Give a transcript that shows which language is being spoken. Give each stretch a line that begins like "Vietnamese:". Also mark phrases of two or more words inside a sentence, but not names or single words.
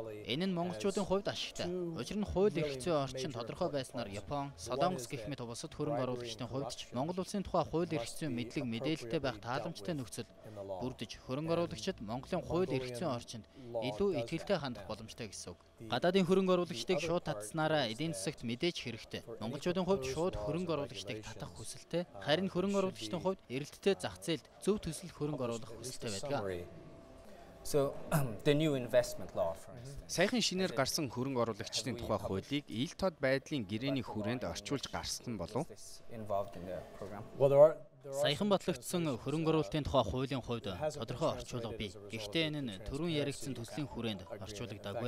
Mongolian: Энэ нь монголчуудын хувьд ашигтай. Учир нь хууль эрх зүйн орчин тодорхой байснаар Япон, Солонгос гэх мэт бусад хөрөнгө оруулагчдын хувьд ч Монгол улсын тухай хууль эрх зүйн мэдлэг мэдээлэлтэй байх тааламжтай нөхцөл бүрдэж хөрөнгө оруулагчид Монголын хууль эрх зүйн орчинд илүү итгэлтэй хандах боломжтой гэсэн үг. Гадаадын хөрөнгө оруулагчдыг шууд татснараа эдийн засагт мэдээж хэрэгтэй. Монголчуудын хувьд шууд хөрөнгө оруулагчдыг татах хүсэлтэй. Харин хөрөнгө оруулагчдын хувьд эрэлттэй зах зээлд зөв төсөл хөрөнгө оруулах хүсэлтэй байдаг.
English: So the new investment law for instance.
Mongolian: Саяхан шинээр гарсан хөрөнгө оруулагчдын тухай хуулийг ил тод байдлын гэрээний хүрээнд орчуулж гаргасан болов. Саяхан батлагдсан хөрөнгө оруулалтын тухай хуулийн хувьд тодорхой орчуулга бий. Гэхдээ энэ нь түрүүн яригдсан төслийн хүрээнд орчуулагдаагүй.